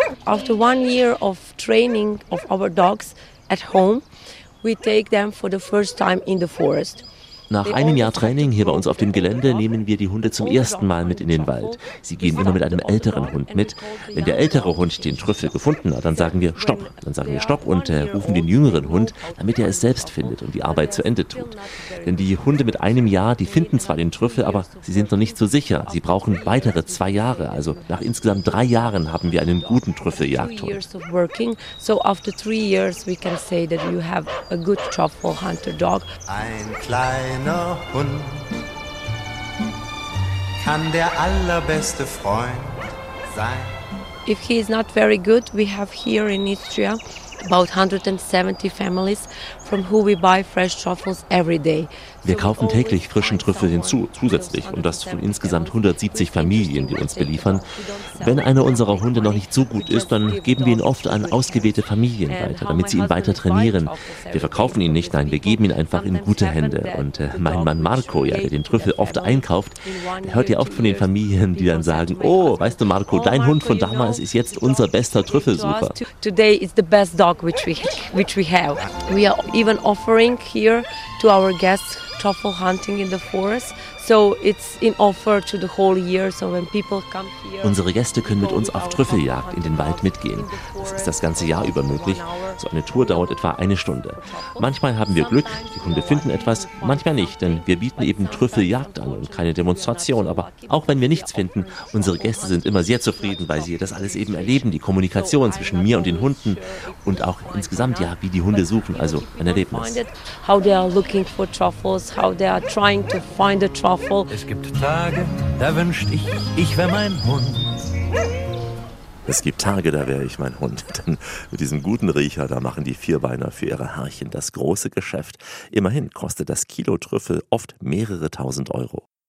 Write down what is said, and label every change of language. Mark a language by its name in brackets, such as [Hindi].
[English] After 1 year of training of our dogs at home, we take them for the first time in the forest. [German] Nach einem Jahr Training hier bei uns auf dem Gelände nehmen wir die Hunde zum ersten Mal mit in den Wald. Sie gehen immer mit einem älteren Hund mit. Wenn der ältere Hund den Trüffel gefunden hat, dann sagen wir Stopp. Dann sagen wir Stopp und rufen den jüngeren Hund, damit er es selbst findet und die Arbeit zu Ende tut. Denn die Hunde mit einem Jahr, die finden zwar den Trüffel, aber sie sind noch nicht so sicher. Sie brauchen weitere 2 Jahre. Also nach insgesamt 3 Jahren haben wir einen guten Trüffeljagdhund. Ein kleiner Hund kann der allerbeste Freund sein. [English] If he is not very good, we have here in Istria about 170 families from who we buy fresh truffles every day. [German] Wir kaufen täglich frischen Trüffel hinzu, zusätzlich, und das von insgesamt 170 Familien, die uns beliefern. Wenn einer unserer Hunde noch nicht so gut ist, dann geben wir ihn oft an ausgewählte Familien weiter, damit sie ihn weiter trainieren. Wir verkaufen ihn nicht, nein, wir geben ihn einfach in gute Hände. Und mein Mann Marco, ja, der den Trüffel oft einkauft, der hört ja oft von den Familien, die dann sagen, oh, weißt du Marco, dein Hund von damals ist jetzt unser bester Trüffelsucher. [English] Today is the best dog which we have. We are even offering here to our guests truffle hunting in the forest. So it's in offer to the whole year. So when people come here, [German] unsere Gäste können mit uns auf Trüffeljagd in den Wald mitgehen. Das ist das ganze Jahr über möglich. So eine Tour dauert etwa 1 Stunde. Manchmal haben wir Glück, die Hunde finden etwas, manchmal nicht, denn wir bieten eben Trüffeljagd an und keine Demonstration. Aber auch wenn wir nichts finden, unsere Gäste sind immer sehr zufrieden, weil sie das alles eben erleben, die Kommunikation zwischen mir und den Hunden und auch insgesamt, ja, wie die Hunde suchen, also ein Erlebnis. [English] How they are looking for truffles, how they are trying to find a truffle. [German] Es gibt Tage, da wünschte ich, ich wäre mein Hund. Es gibt Tage, da wäre ich mein Hund. Denn mit diesem guten Riecher, da machen die Vierbeiner für ihre Herrchen das große Geschäft. Immerhin kostet das Kilo Trüffel oft mehrere tausend Euro.